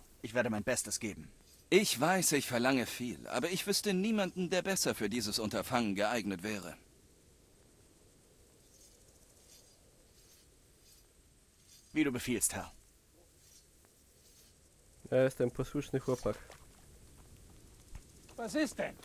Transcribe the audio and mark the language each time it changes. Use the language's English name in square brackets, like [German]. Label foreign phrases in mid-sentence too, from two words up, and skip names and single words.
[German] Ich werde mein Bestes geben. Ich weiß, ich verlange viel, aber ich wüsste niemanden, der besser für dieses Unterfangen geeignet wäre. Wie du befiehlst, Herr. [Polish] Ja jestem posłuszny chłopak. [German] Was ist denn?